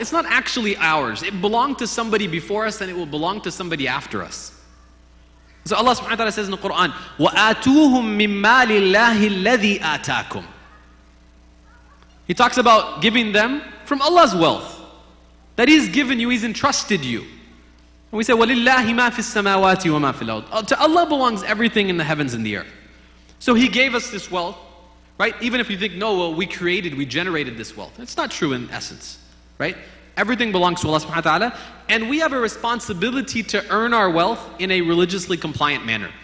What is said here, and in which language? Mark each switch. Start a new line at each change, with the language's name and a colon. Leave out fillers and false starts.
English: It's not actually ours. It belonged to somebody before us and it will belong to somebody after us.
Arabic: So Allah subhanahu wa ta'ala says in the Qur'an, وَآتُوهُم مِّن مَّالِ اللَّهِ الَّذِي آتَاكُمْ.
English: He talks about giving them from Allah's wealth that He's given you, He's entrusted you.
Arabic: And we say, وَلِلَّهِ مَا فِي السَّمَاوَاتِ وَمَا فِي الْأَرْضِ.
English: To Allah belongs everything in the heavens and the earth. So He gave us this wealth, right? Even if you think, no, well, we generated this wealth. It's not true in essence, right? Everything belongs to Allah subhanahu wa ta'ala, and we have a responsibility to earn our wealth in a religiously compliant manner.